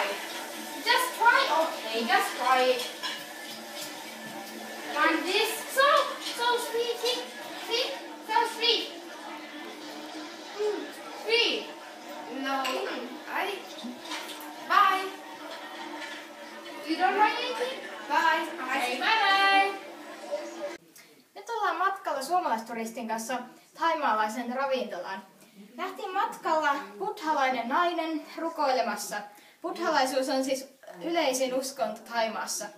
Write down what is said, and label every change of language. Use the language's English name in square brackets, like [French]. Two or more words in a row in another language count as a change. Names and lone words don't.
[English] Just try. Okay, just try it. Want this? So sweet. See? So sweet. Sweet. No, Bye. You don't like anything? Bye. Okay, bye. [Finnish] Nyt ollaan matkalla suomalaisturistin kanssa thaimaalaisen ravintolaan. Nähtiin matkalla buddhalainen nainen rukoilemassa. Buddhalaisuus on siis yleisin uskonto Thaimaassa.